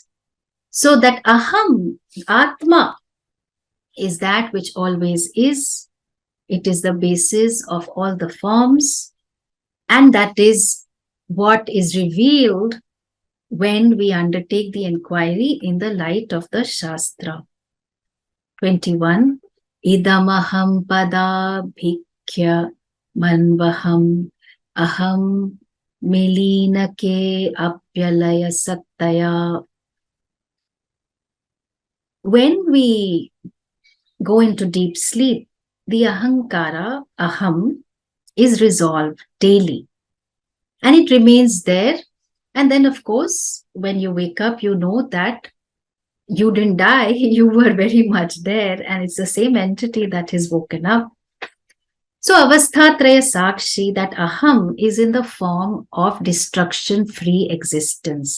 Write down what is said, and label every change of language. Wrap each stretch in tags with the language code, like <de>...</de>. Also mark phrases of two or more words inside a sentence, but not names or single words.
<en>So that aham, atma, is that which always is. It is the basis of all the forms. And that is what is revealed when we undertake the inquiry in the light of the Shastra. 21.</en> <sa>Idamaham pada bhikya manvaham aham milinake apyalaya sattaya.</sa> <en>When we go into deep sleep, the ahankara, aham, is resolved daily. And it remains there. And then, of course, when you wake up, you know that you didn't die, you were very much there. And it's the same entity that is woken up. So,</en> <sa>avasthatraya sakshi,</sa> <en>that aham is in the form of destruction-free existence.</en>